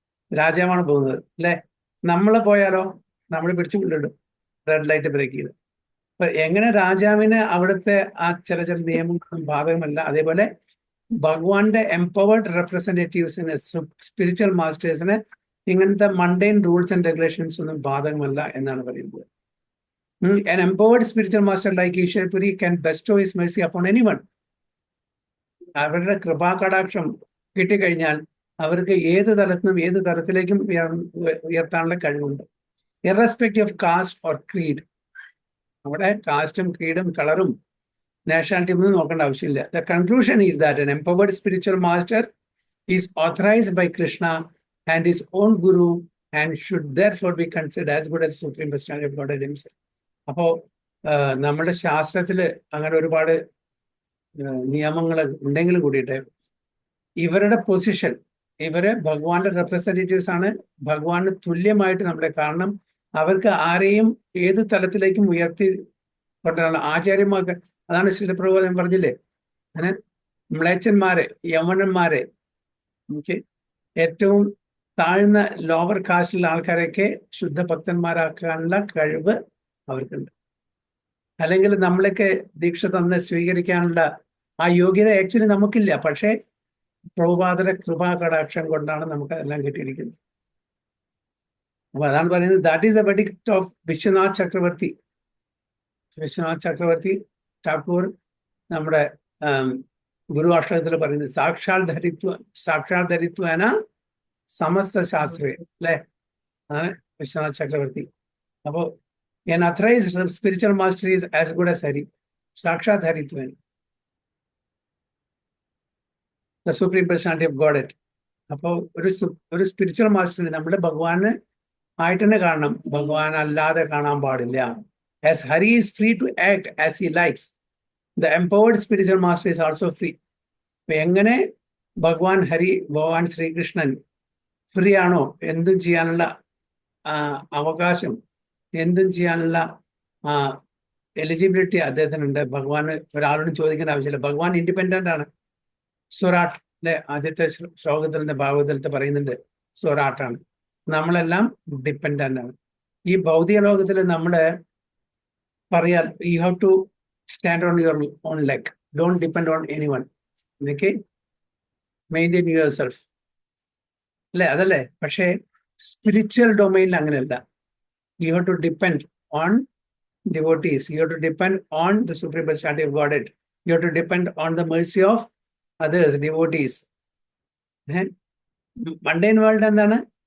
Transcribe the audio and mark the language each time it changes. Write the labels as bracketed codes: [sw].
[ml] രാജാവാണ് പോകുന്നത് അല്ലെ. നമ്മൾ പോയാലോ നമ്മൾ പിടിച്ചു കൊണ്ടിടും റെഡ് ലൈറ്റ് ബ്രേക്ക് ചെയ്ത്. അപ്പൊ എങ്ങനെ രാജാവിന് അവിടുത്തെ ആ ചില നിയമങ്ങളൊന്നും ബാധകമല്ല, അതേപോലെ ഭഗവാന്റെ എംപവേർഡ് റെപ്രസെന്റേറ്റീവ്സിന്, സ്പിരിച്വൽ മാസ്റ്റേഴ്സിന് ഇങ്ങനത്തെ മണ്ടൈൻ റൂൾസ് ആൻഡ് റെഗുലേഷൻസ് ഒന്നും ബാധകമല്ല എന്നാണ് പറയുന്നത്. [en] An empowered spiritual master like Ishwarpuri can bestow his mercy upon anyone. [ml] അവരുടെ കൃപാകടാക്ഷം കിട്ടിക്കഴിഞ്ഞാൽ അവർക്ക് ഏത് തലത്തിനും ഏത് തരത്തിലേക്കും ഉയർത്താനുള്ള കഴിവുണ്ട്. [en] Irrespective of caste or creed. [ml] അവിടെ കാസ്റ്റും ക്രീഡും കളറും നാഷണാലിറ്റിയും ഒന്നും നോക്കേണ്ട ആവശ്യമില്ല. [en] The conclusion is that an empowered spiritual master is authorized by Krishna and his own guru and should therefore be considered as good as Supreme Personality of Godhead himself. [ml] അപ്പോ നമ്മുടെ ശാസ്ത്രത്തില് അങ്ങനെ ഒരുപാട് നിയമങ്ങൾ ഉണ്ടെങ്കിലും കൂടിയിട്ട് ഇവരുടെ പൊസിഷൻ, ഇവര് ഭഗവാന്റെ റെപ്രസെന്റേറ്റീവ്സ് ആണ്. ഭഗവാന് തുല്യമായിട്ട് നമ്മളെ കാണണം. അവർക്ക് ആരെയും ഏത് തലത്തിലേക്കും ഉയർത്തി കൊണ്ടുവരണം. ആചാര്യന്മാർക്ക്, അതാണ് ശ്രീലപ്രഭുപാദൻ പറഞ്ഞില്ലേ, അങ്ങനെ മ്ലേച്ഛന്മാരെ, യവനന്മാരെ, ഏറ്റവും താഴ്ന്ന ലോവർ കാസ്റ്റിലുള്ള ആൾക്കാരെയൊക്കെ ശുദ്ധ ഭക്തന്മാരാക്കാനുള്ള കഴിവ് അവർക്കുണ്ട്. അല്ലെങ്കിൽ നമ്മളൊക്കെ ദീക്ഷ തന്ന് സ്വീകരിക്കാനുള്ള ആ യോഗ്യത ആക്ച്വലി നമുക്കില്ല. പക്ഷേ പ്രഭുപാദര കൃപാകടാക്ഷം കൊണ്ടാണ് നമുക്ക് എല്ലാം കിട്ടിയിരിക്കുന്നത്. അപ്പൊ അതാണ് പറയുന്നത്, [en] that is the verdict of [ml] Vishwanath ചക്രവർത്തി. വിശ്വനാഥ് ചക്രവർത്തി ഠാക്കൂർ നമ്മുടെ ഗുരു അഷ്ടകത്തിൽ പറയുന്നത്, [sa] സാക്ഷാൽ ധരിത്വേന സമസ്ത ശാസ്ത്രേ, [ml] അല്ലെ? അതാണ് വിശ്വനാഥ് ചക്രവർത്തി. അപ്പോ [en] an authorized spiritual master is as good as Hari, Sakshat Haritvan, the Supreme Personality of Godhead. [ml] അപ്പോൾ ഒരു സ്പിരിച്വൽ മാസ്റ്ററിന് നമ്മുടെ ഭഗവാന് ആയിട്ട് തന്നെ കാണണം, ഭഗവാൻ അല്ലാതെ കാണാൻ പാടില്ല. [en] As Hari is free to act as he likes, the empowered spiritual master is also free. [ml] എങ്ങനെ ഭഗവാൻ ശ്രീകൃഷ്ണൻ ഫ്രീ ആണോ, എന്തും ചെയ്യാനുള്ള അവകാശം, എന്തും ചെയ്യാനുള്ള എലിജിബിലിറ്റി അദ്ദേഹത്തിനുണ്ട്. ഭഗവാന് ഒരാളോടും ചോദിക്കേണ്ട ആവശ്യമില്ല. ഭഗവാൻ ഇൻഡിപെൻഡന്റ് ആണ്. സ്വരാട്ട്, അല്ലെ? ആദ്യത്തെ ശ്ലോകത്തിൽ ഭാഗവതത്തിൽ പറയുന്നുണ്ട് സ്വരാട്ടാണ്. നമ്മളെല്ലാം ഡിപ്പെൻഡന്റ് ആണ്. ഈ ഭൗതിക ലോകത്തിൽ നമ്മള് പറയാൽ [en] you have to stand on your own leg, don't depend on anyone, [ml] എന്നൊക്കെ [en] maintain yourself, [ml] അല്ലെ? അതല്ലേ? പക്ഷേ സ്പിരിച്വൽ ഡൊമൈനിൽ അങ്ങനെയല്ല. [en] You have to depend on devotees. You have to depend on the Supreme Personality of Godhead. You have to depend on the mercy of others, devotees. Mundane world [ml] എന്താണ്?